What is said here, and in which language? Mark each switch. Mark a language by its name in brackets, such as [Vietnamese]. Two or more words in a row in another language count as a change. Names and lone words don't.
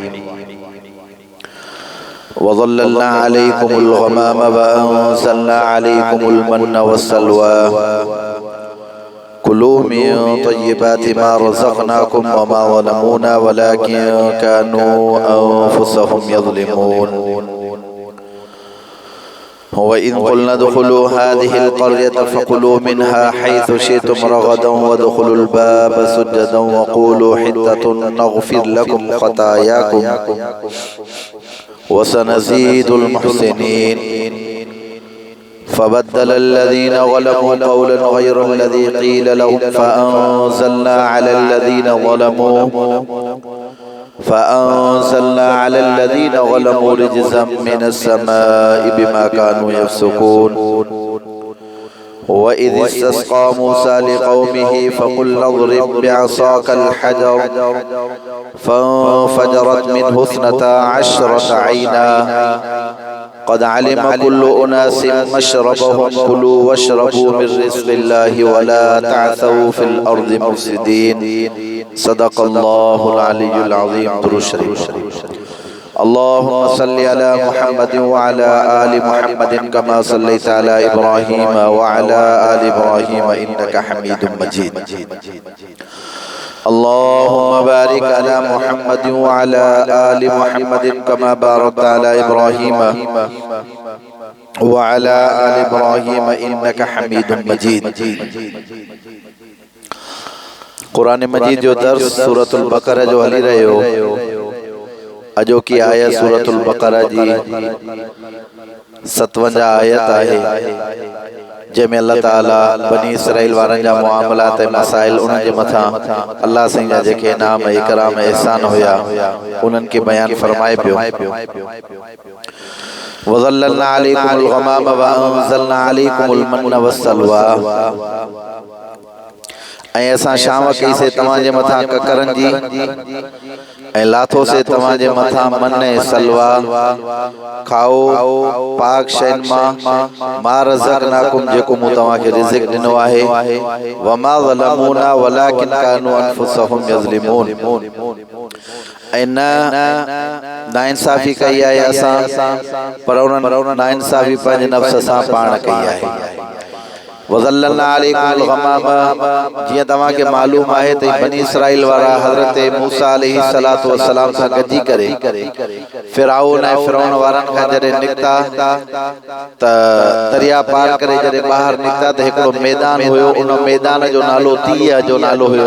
[Arabic] وظللنا عليكم الغمام وأنزلنا عليكم المن والسلوى كلوا من طيبات ما رزقناكم وما ظلمونا ولكن كانوا أنفسهم يظلمون وإذ قلنا ادخلوا هذه القرية فكلوا منها حيث شئتم رغدا وادخلوا الباب سجدا وقولوا حطة نغفر لكم خطاياكم وسنزيد المحسنين فبدل الذين ظلموا قولا غير الذي قيل لهم فأنزلنا على الذين ظلموا رجزا من السماء بما كانوا يفسقون وإذ استسقى موسى لقومه فقلنا اضرب بعصاك الحجر فانفجرت منه اثنتا عشرة عينا قد علم كل أناس مشربهم كلوا واشربوا من رزق الله ولا تعثوا في الأرض مفسدين صدق الله العلي العظيم. [Sindhi] درود شريف. [Arabic] اللهم صل على محمد وعلى آل محمد كما صليت على إبراهيم وعلى آل إبراهيم إنك حميد مجيد. اللهم بارك على محمد وعلى آل محمد كما باركت على إبراهيم وعلى آل إبراهيم إنك حميد مجيد. [Sindhi] कुरान मजीद जो दर्स सूरतुल बकरा जो हली रहियो अजो की आयत सूरतुल बकरा जी 57 आयत आहे जंहिंमें अल्लाह ताला बनी इसराइल वारनि जा मुआमलात ऐं मसाइल उन्हनि जे मथां अल्लाह साईं जा जेके इनाम इकराम एहसान हुया उन्हनि खे बयान फरमाए पियो। [Arabic] وظللنا عليكم الغمام وأنزلنا عليكم المن والسلوى [Sindhi] ऐं असां शाम कई से तव्हां जे मथां ककरनि जी ऐं लाथो से तव्हां जे मथां मन ऐं सलवा खाओ पाक शयुनि मां [Arabic] ما رزقناكم [Sindhi] जेको मूं तव्हां खे रिज़्क़ ॾिनो आहे [Arabic] وما ظلمونا ولكن كانوا أنفسهم يظلمون [Sindhi] ऐं नाइंसाफ़ी कई आहे असां पर उन्हनि नाइंसाफ़ी पंहिंजे नफ़्स सां पाण कई आहे। [Arabic] وظللنا عليكم الغمام [Sindhi] जियां तव्हां खे मालूम आहे त बनी इसराइल वारा हज़रत मूसा [Arabic] عليه الصلاة والسلام [Sindhi] सां गॾिजी करे फिरआउन ऐं फिरआउन वारनि खां जॾहिं निकिता त दरिया पार करे जॾहिं ॿाहिरि निकिता त हिकिड़ो मैदान हुयो उन मैदान जो नालो तीह जो नालो हुयो।